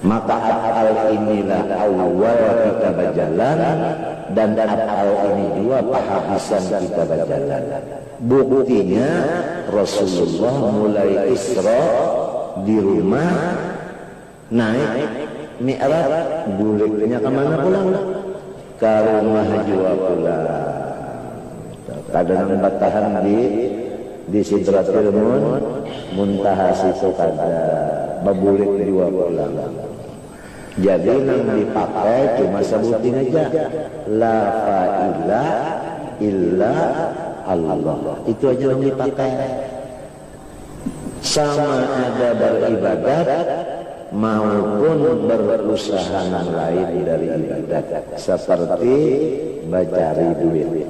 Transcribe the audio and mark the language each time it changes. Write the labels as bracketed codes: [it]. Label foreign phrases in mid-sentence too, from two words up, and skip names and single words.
[id] Maka af'al inilah awal kita berjalan, dan af'al ini juga penghabisan kita berjalan. Buktinya Rasulullah mulai Isra di rumah, naik Mi'raj, [bjn] buliknya kemana pulang? [id] Ke rumah juga pulang. [bjn] Kadang batahan di Sidratul Muntaha situ kada, babulik juga pulang. [id] Jadi yang dipakai cuma sebutin aja, [ar] لا فاعل إلا الله. [id] Itu aja yang dipakai. Sama ada beribadat maupun berusaha lain dari ibadat, seperti mencari duit.